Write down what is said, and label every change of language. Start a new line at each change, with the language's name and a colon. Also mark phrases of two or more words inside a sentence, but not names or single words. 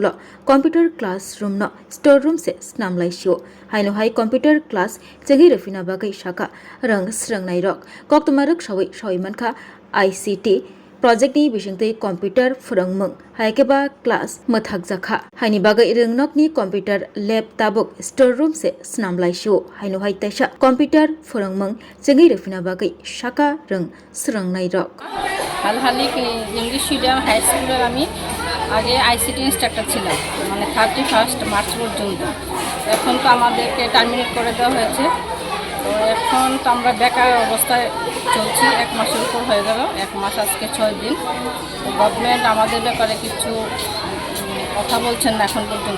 English: computer classroom
Kok Borok: न
English: store room
Kok Borok: से स्नामलाइसियो हाइनो हाई
English: computer class
Kok Borok: चेंगि रफिना बागै शाखा रंग स्रंगनाय रक कक्तमारक सवै मनखा ICT प्रोजेक्टनि बिसिंतै कम्प्यूटर फोरोंमों हायकेबा क्लास मथाक जाखा हाइनि बागै रोंनकनि
English: computer lab
Kok Borok: ताबुक
English: store room
Kok Borok: से स्नामलाइसियो हाइनो हाय तैसा कम्प्यूटर फोरोंमों चेंगि रफिना बागै शाखा रंग स्रंगनाय रक
Bangla: हालहाली इंग्लिश मिडियाम हाई स्कूल আমি আগে
English: ICT instructor
Bangla: ছিলাম মানে 31 মার্চ পর্যন্ত। এখন তো আমাদেরকে টার্মিনেট করে দেওয়া হয়েছে। তো এখন তো আমরা বেকার অবস্থায় চলছি, 1 মাসের উপর হয়ে গেল, 1 মাস আজকে 6 দিন। তো গভর্নমেন্ট আমাদের ব্যাপারে কিছু কথা বলছেন না এখন পর্যন্ত।